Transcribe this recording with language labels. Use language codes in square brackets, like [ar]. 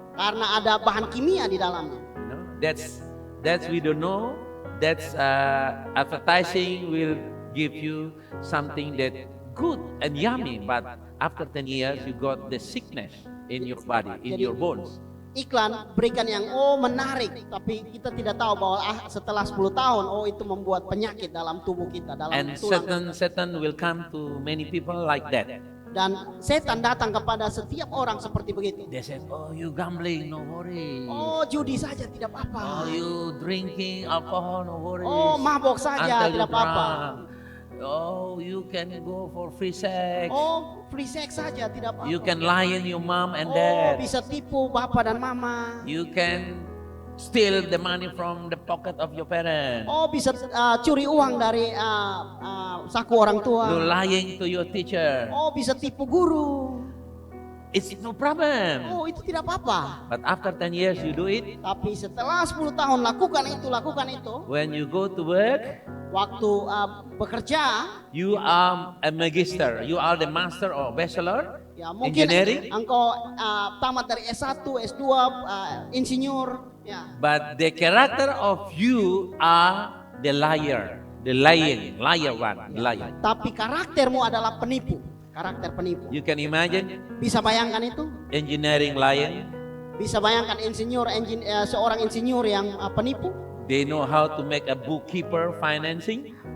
[id] karena ada bahan kimia di dalamnya. [en] You know? That's we don't know. That's advertising will give you something that good and yummy, but after 10 years you got the sickness in your body, in your bones. [id] Iklan berikan yang menarik, tapi kita tidak tahu bahwa setelah 10 tahun itu membuat penyakit dalam tubuh kita, dalam [en] And [id] tulang. [en] Satan will come to many people like that. [id] Dan setan datang kepada setiap orang seperti begitu. [en] They said, "Oh, you gambling, no worry. [id] Oh, judi saja tidak Oh, apa-apa. [en] you drinking alcohol, no worry. [id] Oh, mabok saja tidak apa-apa. [en] Oh, you can go for free sex. [id] Oh, free sex saja tidak apa-apa. [en] You can lie in your mom and dad. [id] bisa tipu bapak dan mama. [en] You can steal the money from the pocket of your parents. [id] Oh, bisa curi uang dari saku orang tua. [en] You're lying to your teacher. [id] Oh, bisa tipu guru. [en] It's no problem. [id] Oh, itu tidak apa-apa. [en] But after 10 years you do it, [id] Tapi setelah 10 tahun lakukan itu. [en] when you go to work, [id] Waktu bekerja, [en] you are a magister. You are the master or bachelor [id] ya mungkin engineering. engkau tamat dari S1, S2, insinyur, ya. [en] But the character of you are the liar. The lying, liar one, the liar. [id] Tapi karaktermu adalah penipu, karakter penipu. [en] You can imagine [id] Bisa bayangkan itu? [en] engineering lying. [id] Bisa bayangkan seorang insinyur yang penipu? [en] They know how to make a bookkeeper financing.